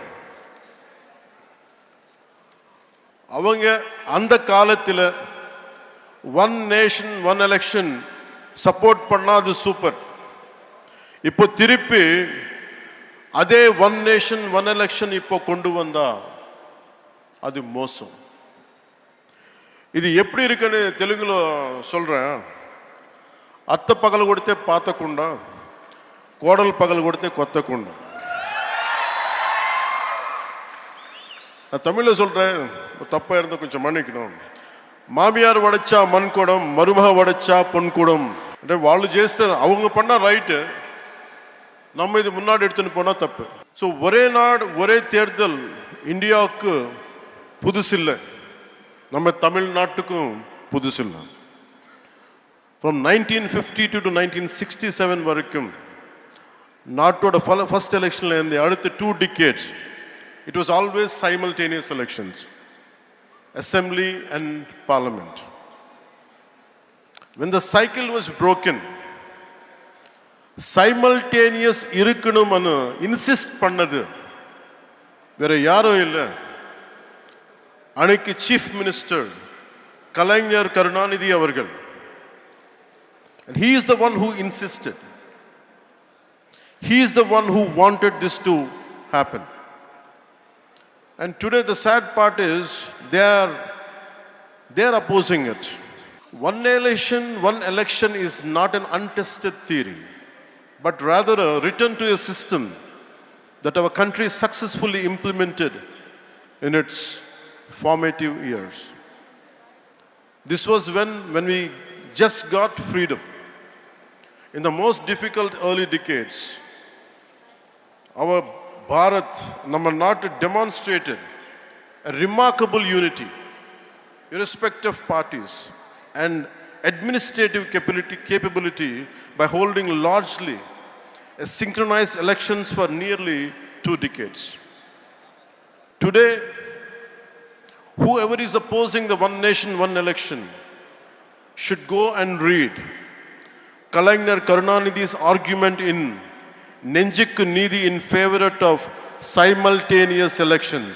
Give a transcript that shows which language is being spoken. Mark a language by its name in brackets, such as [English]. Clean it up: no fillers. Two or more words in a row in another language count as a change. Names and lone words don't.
[Tamil] அவங்க அந்த காலத்தில் [English] one nation one election support [Tamil] பண்ணா அது சூப்பர். இப்போ திருப்பி அதே [English] one nation one election [Tamil] இப்போ கொண்டு வந்தா அது மோசம். இது எப்படி இருக்குன்னு தெலுங்குல சொல்றேன். [Telugu] అత్త పగలు కొడితే పాతకుండా, కోడలు పగలు కొడితే కొత్తకుండా. [Tamil] நான் தமிழில் சொல்கிறேன், தப்பாக இருந்தால் கொஞ்சம் மன்னிக்கணும். மாமியார் உடைச்சா மண்குடம், மருமக உடைச்சா பொன்குடம். [Telugu] అంటే వాళ్ళు చేస్తే [Tamil] அவங்க பண்ணா ரைட்டு, நம்ம இது முன்னாடி எடுத்துன்னு போனால் தப்பு. ஸோ ஒரே நாடு ஒரே தேர்தல் இந்தியாவுக்கு புதுசில்லை, நம்ம தமிழ்நாட்டுக்கும் புதுசில்லை. [English] From 1952 to 1967 [Tamil] வரைக்கும் நாட்டோட ஃபர்ஸ்ட் எலெக்ஷன்ல இருந்து அடுத்த 2 [English] decades it was always simultaneous elections, assembly and parliament. When the cycle was broken, simultaneous [Tamil] இருக்கணும்னு இன்சிஸ்ட் பண்ணது வேற யாரோ இல்லை, அன்னைக்கு [English] chief minister [Tamil] கலைஞர் கருணாநிதி அவர்கள். [English] And he is the one who insisted. He is the one who wanted this to happen. And today the sad part is they are opposing it. One election is not an untested theory, but rather a return to a system that our country successfully implemented in its formative years. This was when we just got freedom. In the most difficult early decades, our Bharat, [Tamil] நம்ம நாட்டு [English] demonstrated a remarkable unity, irrespective of parties, and administrative capability by holding largely a synchronized elections for nearly 2 decades. Today, whoever is opposing the one nation, one election should go and read Kalainar Karunanidhi's argument in Nenjikku Needhi in favor of simultaneous elections.